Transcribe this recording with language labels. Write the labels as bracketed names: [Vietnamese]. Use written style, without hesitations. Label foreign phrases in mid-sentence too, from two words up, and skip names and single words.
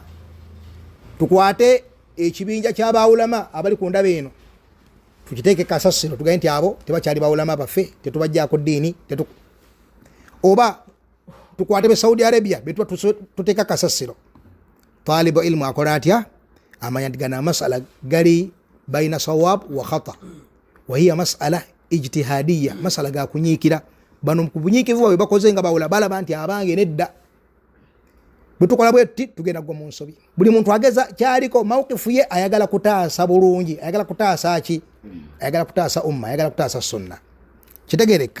[Ganda] Tukwate ekibinja ky'abawulama abali ku ndaba eno tukiteeke kasasiro tugaye nti abo tebakyali bawulama baffe, tetubajjaako ddiini, oba tukwate be Saudi Arabia betuba tuteeka kasasiro. [Arabic] طالب العلم [Ganda] akola atya? Amanya nti gana masala gali [Arabic] بين صواب وخطأ وهي مسائل اجتهادية, [Ganda] masala ga kunyiikira. Bano kubunyiikivu bwe bakoze nga bawula balaba nti abange nedda. Bwetukola bwetti tugenda gwa mu nsobi. Buli muntu ageza kyaliko mawqifu ye ayagala kutaasa bulungi, ayagala kutaasa ki? Ayagala kutaasa umma, ayagala kutaasa sunna. Kitegereka.